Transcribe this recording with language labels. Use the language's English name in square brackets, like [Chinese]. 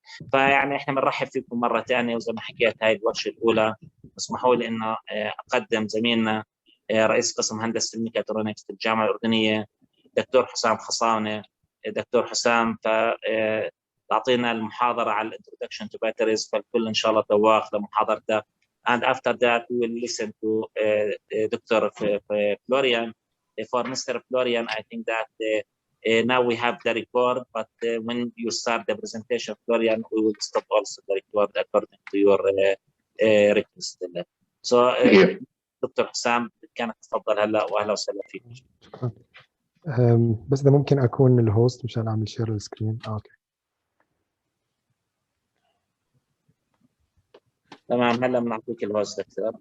[Arabic] فيعني احنا بنرحب فيكم مره ثانيه، وزي ما حكيت هاي الورشه الاولى. اسمحوا لي انه اقدم زميلنا رئيس قسم هندسه الميكاترونكس في الجامعه الاردنيه دكتور حسام خصاونه. دكتور حسام تعطينا المحاضره على الانترودكشن تو باتريز، فالكل ان شاء الله ذواق لمحاضرته. [English] And after that, we will listen to Dr. Florian. For Mr. Florian, I think that now we have the record, but when you start the presentation, Florian, we will stop also the record according to your request. So, Dr. [Arabic] حسام كانت تفضل هلا، واهلا وسهلا فيك. شكرا. بس ده ممكن اكون الهوست مشان اعمل شير السكرين. اوكي تمام، هلا بنعطيك الهوست دكتور.